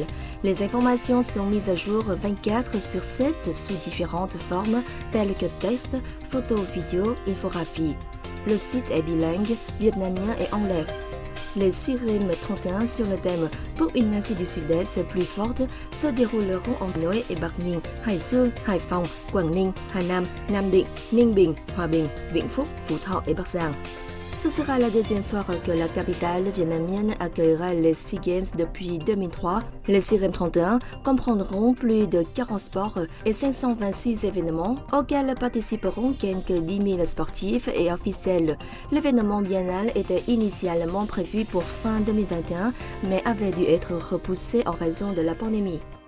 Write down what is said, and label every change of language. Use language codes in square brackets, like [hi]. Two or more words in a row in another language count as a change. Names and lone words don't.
[fr] Les informations sont mises à jour 24/7 sous différentes formes telles que texte, photos, vidéos, infographies. Le site est bilingue, vietnamien et anglais. Les CIREM 31 sur le thème pour une Asie du Sud-Est plus forte se dérouleront en Hanoï et Bắc Ninh, Hải Dương, Hải Phòng, Quảng Ninh, Hà Nam, Nam Định, Ninh Bình, Hòa Bình, Vĩnh Phúc, Phú Thọ et Bắc Giang. Ce sera la deuxième fois que la capitale vietnamienne accueillera les SEA Games depuis 2003. Les CIREM 31 comprendront plus de 40 sports et 526 événements auxquels participeront quelques 10 000 sportifs et officiels. L'événement biennal était initialement prévu pour fin 2021, mais avait dû être repoussé en raison de la pandémie.